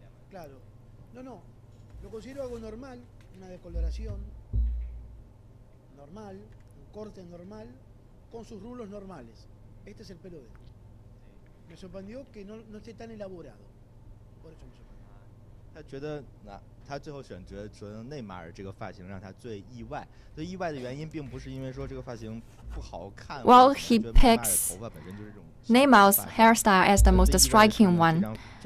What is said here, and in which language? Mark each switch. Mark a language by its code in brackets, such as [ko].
[es] Claro, no, lo considero algo normal, una decoloración normal, un corte normal, con sus rulos normales. Este es el pelo de él. Me sorprendió que no esté tan elaborado. Por eso me sorprendió. [zh] 他觉得他最后选择内马尔这个发型让他最意外。最意外的原因并不是因为说这个发型不好看。 [en] Well, he picks Neymar's hairstyle as the most striking one.